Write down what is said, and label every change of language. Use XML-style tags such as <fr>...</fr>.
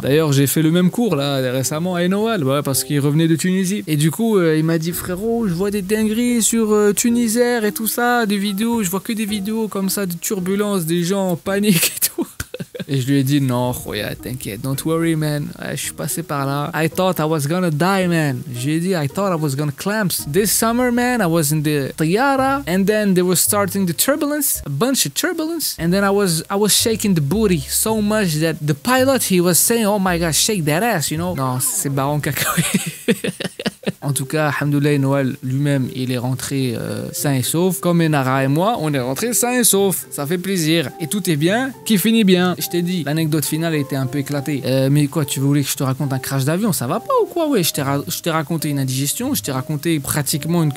<fr>D'ailleurs, j'ai fait le même cours là récemment à Noël, ouais, parce qu'il revenait de Tunisie. Et du coup, il m'a dit, frérot, je vois des dingueries sur Tunisair et tout ça, des vidéos, je vois que des vidéos comme ça de turbulences, des gens en panique et tout. Et je lui ai dit non, Khoya, t'inquiète,</fr> <en>don't worry man,</en> <fr>je suis passé par là.</fr> <en>I thought I was gonna die man.</en> <fr>J'ai dit</fr> <en>I thought I was gonna clamps. This summer man, I was in the Tayara and then they were starting the turbulence, a bunch of turbulence, and then I was shaking the booty so much that the pilot he was saying oh my god shake that ass, you know.</en> <fr>Non, c'est baron cacahuète. En tout cas, alhamdoulilah, Noël lui-même, il est rentré sain et sauf. Comme Enara et moi, on est rentré sain et sauf. Ça fait plaisir. Et tout est bien, qui finit bien. Je t'ai dit, l'anecdote finale était un peu éclatée. Mais quoi, tu voulais que je te raconte un crash d'avion? Ça va pas ou quoi? Ouais, je t'ai raconté une indigestion, je t'ai raconté pratiquement une...</fr>